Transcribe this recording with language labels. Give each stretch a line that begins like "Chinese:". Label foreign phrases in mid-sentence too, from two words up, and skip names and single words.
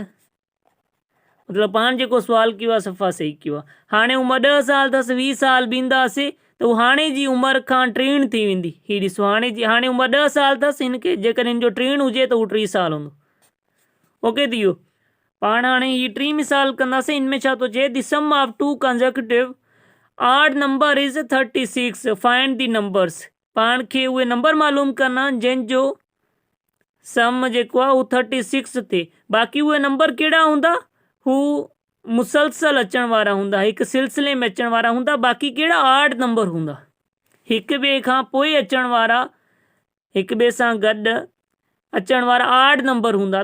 Sindhi: मतिलबु पाण जेको सुवाल कयो आहे सफ़ा सही कयो आहे। हाणे उमिरि 10 साल अथसि, 20 साल बीहंदासीं त हू हाणे जी उमिरि खां 3 थी वेंदी। हीअ ॾिसो हाणे उमिरि 10 साल अथसि, हिनखे जेकॾहिं हिन जो 3 हुजे त हू 3 साल हूंदो। ओके थी वियो। पाण हाणे हीअ 3 मिसाल कंदासीं। हिन में छा थो चए?
English: The sum of 2 consecutive odd number is 36। Find the numbers.
Sindhi: पाण खे उहे नंबर मालूम करणा जंहिंजो सम जेको आहे उहो 36 थिए। बाक़ी उहे नंबर कहिड़ा हूंदा? हू मुसलसल अचण वारा हूंदा, हिकु सिलसिले में अचण वारा हूंदा। बाक़ी कहिड़ा? आड नंबर हूंदा, हिक ॿिए खां पोइ अचण वारा, हिक ॿिए सां गॾु अचण वारा आड नंबर हूंदा।